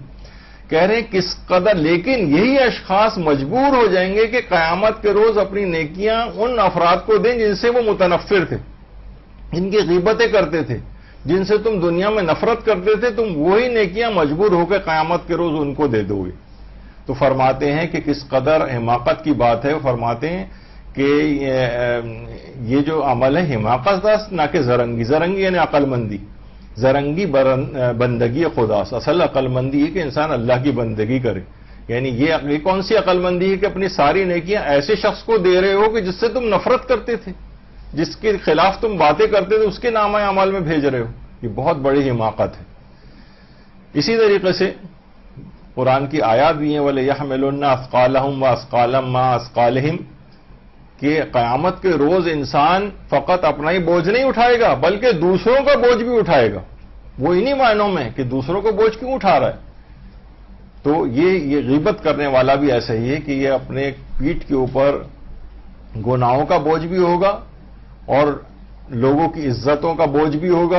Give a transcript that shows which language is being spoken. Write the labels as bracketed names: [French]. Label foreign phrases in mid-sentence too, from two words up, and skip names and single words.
[Urdu] کہہ رہے ہیں کس قدر، لیکن یہی اشخاص مجبور ہو جائیں گے کہ قیامت کے روز اپنی نیکیاں ان افراد کو دیں جن سے وہ متنفر تھے، جن کی غیبتیں کرتے تھے، جن سے تم دنیا میں نفرت کرتے تھے، تم وہی نیکیاں مجبور ہو کے قیامت کے روز ان کو دے دو گے. تو فرماتے ہیں کہ کس قدر حماقت کی بات ہے. فرماتے ہیں کہ یہ جو عمل ہے حماقت نہ کہ زرنگی یعنی عقل مندی، [Persian] زرنگی بندگی خدا. [Urdu] اصل عقل مندی ہے کہ انسان اللہ کی بندگی کرے. یعنی یہ کون سی عقل مندی ہے کہ اپنی ساری نیکیاں ایسے شخص کو دے رہے ہو کہ جس سے تم نفرت کرتے تھے، جس کے خلاف تم باتیں کرتے تھے، اس کے نامہ اعمال میں بھیج رہے ہو. یہ بہت بڑی حماقت ہے. اسی طریقے سے قرآن کی آیات بھی ہیں [Arabic] وَلَيَحْمِلُنَّ أَثْقَالَهُمْ وَأَثْقَالًا مَّا أَثْقَالِهِمْ [Urdu] کہ قیامت کے روز انسان فقط اپنا ہی بوجھ نہیں اٹھائے گا بلکہ دوسروں کا بوجھ بھی اٹھائے گا. وہ انہی معنوں میں کہ دوسروں کو بوجھ کیوں اٹھا رہا ہے. تو یہ غیبت کرنے والا بھی ایسا ہی ہے کہ یہ اپنے پیٹھ کے اوپر گناہوں کا بوجھ بھی ہوگا اور لوگوں کی عزتوں کا بوجھ بھی ہوگا.